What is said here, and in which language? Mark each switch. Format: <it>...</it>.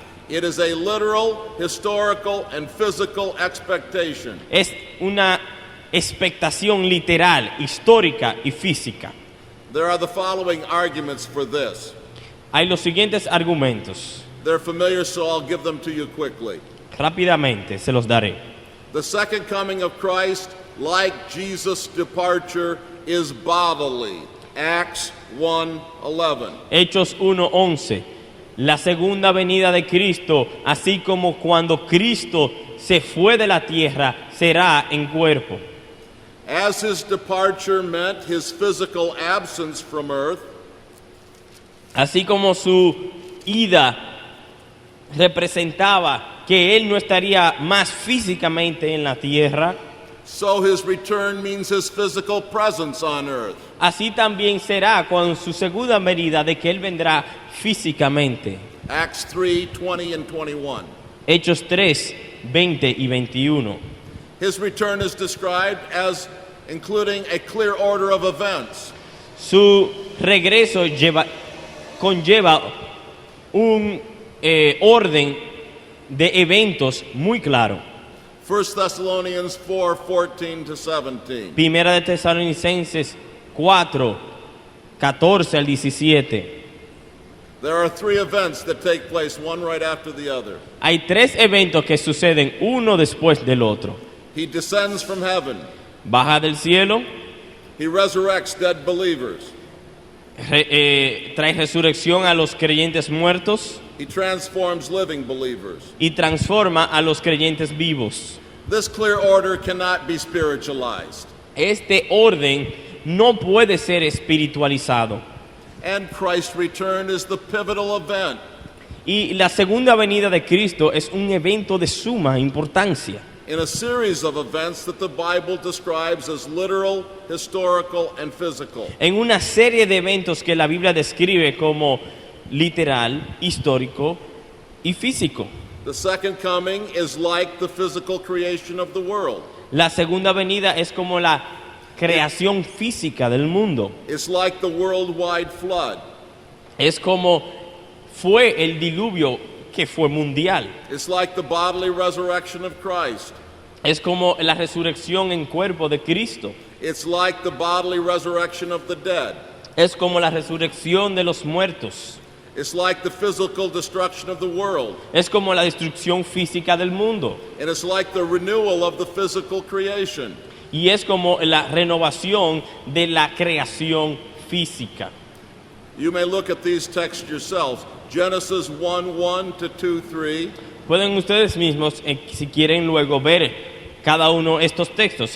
<en>It is a literal, historical, and physical expectation.</en> <es>es una expectación literal, histórica y física.</es> <en>There are the following arguments for this.</en> <es>Hay los siguientes argumentos,</es> <en>They're familiar, so I'll give them to you quickly.</en> <es>rápidamente se los daré.</es> <en>The second coming of Christ, like Jesus' departure, is bodily. Acts 1:11.</en> <es>Hechos 1:11. La segunda venida de Cristo, así como cuando Cristo se fue de la tierra, será en cuerpo.</es> <en>As his departure meant his physical absence from earth,</en> <es>Así como su ida representaba que él no estaría más físicamente en la tierra,</es> <en>so his return means his physical presence on earth.</en> <es>así también será con su segunda venida de que él vendrá físicamente.</es> <en>Acts 3:20 and 21.</en> <es>Hechos 3, 20 y 21.</es> <en>His return is described as including a clear order of events.</en> <es>Su regreso conlleva un orden de eventos muy claro.</es> <en>1 Thessalonians 4:14 to 17.</en> <es>Primera de Tesalonicenses 4, 14 al 17.</es> <en>There are three events that take place, one right after the other.</en> <es>Hay tres eventos que suceden uno después del otro.</es> <en>He descends from heaven.</en> <es>Baja del cielo,</es> <en>He resurrects dead believers.</en> <es>trae resurrección a los creyentes muertos</es> <en>He transforms living believers.</en> <es>y transforma a los creyentes vivos.</es> <en>This clear order cannot be spiritualized.</en> <es>Este orden no puede ser espiritualizado.</es> <en>And Christ's return is the pivotal event.</en> <es>Y la segunda venida de Cristo es un evento de suma importancia</es> <en>In a series of events that the Bible describes as literal, historical, and physical.</en> <es>en una serie de eventos que la Biblia describe como literal, histórico y físico.</es> <en>The second coming is like the physical creation of the world.</en> <es>La segunda venida es como la creación física del mundo.</es> <en>It's like the worldwide flood.</en> <es>Es como fue el diluvio que fue mundial.</es> <en>It's like the bodily resurrection of Christ.</en> <es>Es como la resurrección en cuerpo de Cristo.</es> <en>It's like the bodily resurrection of the dead.</en> <es>Es como la resurrección de los muertos.</es> <en>It's like the physical destruction of the world.</en> <es>Es como la destrucción física del mundo.</es> <en>And it's like the renewal of the physical creation.</en> <es>Y es como la renovación de la creación física.</es> <en>You may look at these texts yourselves. Genesis 1:1 to 2:3.</en> <es>Pueden ustedes mismos, si quieren luego ver cada uno de estos textos.</es>